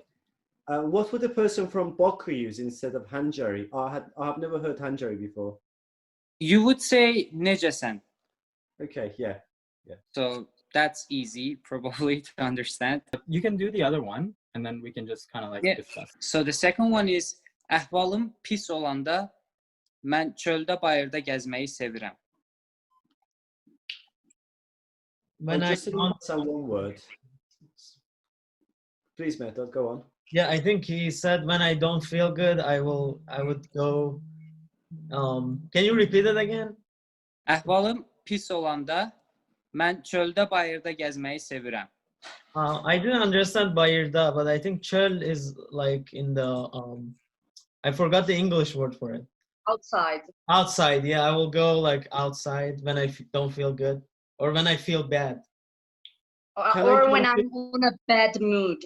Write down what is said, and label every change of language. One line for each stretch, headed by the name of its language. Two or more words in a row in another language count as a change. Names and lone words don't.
English: What would the person from Baku use instead of Hanjari? I have never heard Hanjari before. You would say Nejasan. Okay, yeah. So that's easy probably to understand. You can do the other one and then we can just kind of like discuss. So the second one is
Azerbaijani: Ahvalım pis olanda mən çöldə bayırda gəzməyi sevirəm.
English: When just one word. Please, Mehrdad, go on. Yeah, I think he said when I don't feel good, I would go. Can you repeat it again?
Azerbaijani: Ahvalım pis olanda mən çöldə bayırda gəzməyi sevirəm.
English: I didn't understand bayırda, but I think çöl is like in the I forgot the English word for it. Outside. Outside, yeah, I will go like outside when I don't feel good or when I feel bad. Or when I'm in a bad mood.